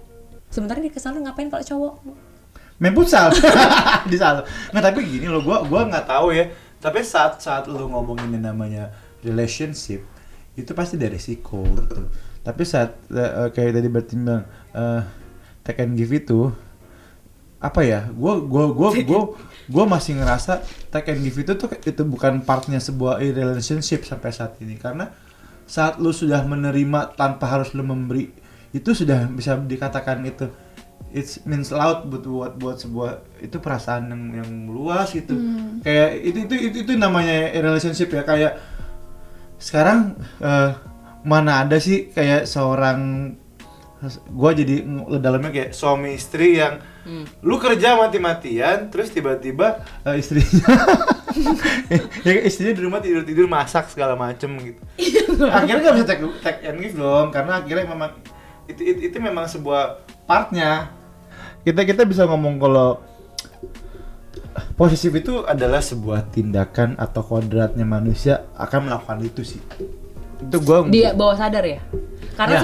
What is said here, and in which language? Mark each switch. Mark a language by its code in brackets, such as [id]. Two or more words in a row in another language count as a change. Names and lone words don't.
[id] Sementara di ke salon ngapain kalau cowok? Main futsal di salon. Nggak, tapi gini loh, gua nggak tahu ya. Tapi saat lu ngomongin yang namanya relationship, itu pasti ada resiko gitu. Tapi saat kayak tadi bertimbang, [en] take and give [id] itu apa ya? Gue masih ngerasa [en] take and give [id] itu bukan partnya sebuah relationship sampai saat ini, karena saat lu sudah menerima tanpa harus lu memberi, itu sudah bisa dikatakan itu [en] it means loud [id] buat sebuah itu perasaan yang luas gitu. Kayak itu namanya relationship ya. Kayak sekarang mana ada sih kayak seorang, gua jadi dalamnya kayak suami istri yang lu kerja mati-matian terus tiba-tiba istrinya ya istrinya di rumah tidur masak segala macem gitu. Akhirnya nggak bisa [en] take and give [id] dong, karena akhirnya memang itu memang sebuah partnya. Kita bisa ngomong kalau posesif itu adalah sebuah tindakan atau kodratnya manusia akan melakukan itu sih. Itu gua dia bawah sadar ya. Karena